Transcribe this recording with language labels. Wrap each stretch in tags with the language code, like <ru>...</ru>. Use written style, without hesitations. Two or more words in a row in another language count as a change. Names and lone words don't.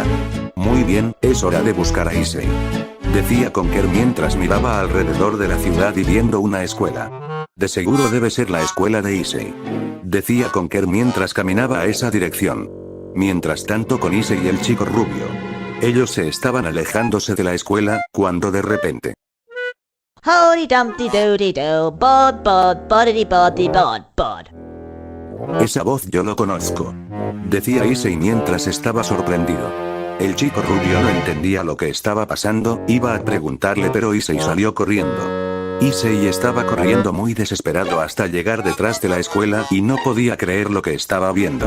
<es>Muy bien, es hora de buscar a Issei, decía Conker mientras miraba alrededor de la ciudad y viendo una escuela. De seguro debe ser la escuela de Issei, decía Conker mientras caminaba a esa dirección. Mientras tanto con Issei y el chico rubio. Ellos se estaban alejándose de la escuela, cuando de repente.</es> <en>Howdy dumpty doody do, bod bod, boddy boddy bod bod.</en> <es>Esa voz yo lo conozco, decía Issei mientras estaba sorprendido. El chico rubio no entendía lo que estaba pasando, iba a preguntarle pero Issei salió corriendo. Issei estaba corriendo muy desesperado hasta llegar detrás de la escuela y no podía creer lo que estaba viendo.</es>